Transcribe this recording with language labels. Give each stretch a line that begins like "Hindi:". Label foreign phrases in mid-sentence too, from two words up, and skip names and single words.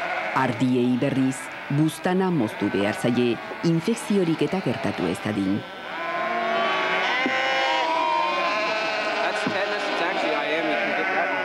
Basque: Ardiei berriz, buztana moztu behar zaie, infekziorik eta gertatu ez dadin.
English: That's tetanus. It's actually IM. You can get that one.